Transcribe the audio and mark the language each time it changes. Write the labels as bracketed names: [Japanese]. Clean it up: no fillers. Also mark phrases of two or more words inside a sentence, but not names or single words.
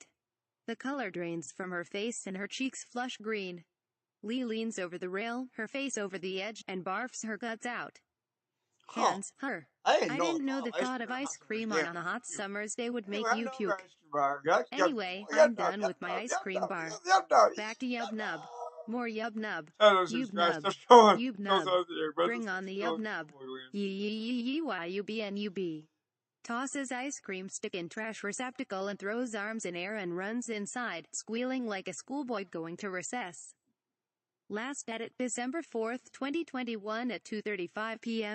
[English] The color drains from her face and her cheeks flush green. Lee leans over the rail, her face over the edge, and barfs her guts out. Hands, her. I didn't know the thought of ice cream on a hot summer's day would make you puke. Anyway, I'm done with my ice cream bar. Back to Yub Nub. More Yub Nub. Yub Nub. Yub Nub. Bring on the Yub Nub. Yubnub. Tosses ice cream stick in trash receptacle and throws arms in air and runs inside, squealing like a schoolboy going to recess. Last edit December 4th, 2021 at 2:35 p.m.